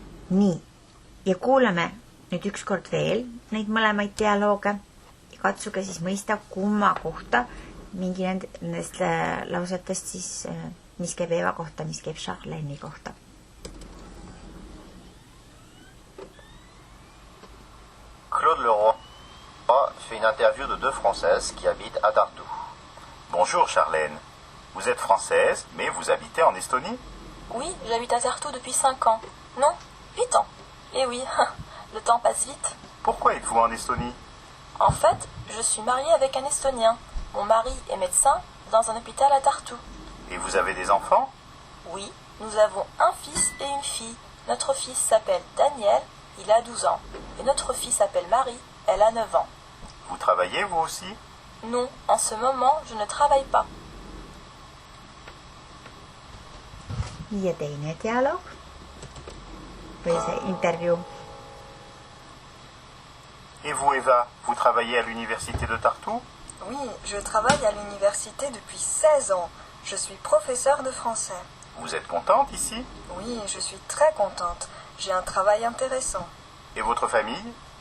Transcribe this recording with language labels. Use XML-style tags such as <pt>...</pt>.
<et>Nii, ja kuulame nüüd ükskord veel neid mõlemaid dialooge ja katsuge siis mõista, kumma kohta mingi nendest lausetest siis, mis käib Eva kohta, mis käib Charlène'i kohta.</et> <fr>Claude Leroy fait une interview de 2 Françaises qui habitent à Tartu. Bonjour Charlène. Vous êtes française, mais vous habitez en Estonie? Oui, j'habite à Tartu depuis 5 ans. Non, 8 ans. Eh oui, le temps passe vite. Pourquoi êtes-vous en Estonie? En fait, je suis mariée avec un Estonien. Mon mari est médecin dans un hôpital à Tartu. Et vous avez des enfants? Oui, nous avons un fils et une fille. Notre fils s'appelle Daniel, il a 12 ans. Et notre fille s'appelle Marie, elle a 9 ans. Vous travaillez vous aussi? Non, en ce moment, je ne travaille pas.</fr> <et>Ja teine dialoog või see intervjuu.</et> <fr>Et vous Eva, vous travaillez à l'université de Tartu? Oui, je travaille à l'université depuis 16 ans. Je suis professeure de français. Vous êtes contente ici? Oui, je suis très contente. J'ai un travail intéressant. Et votre famille?</fr>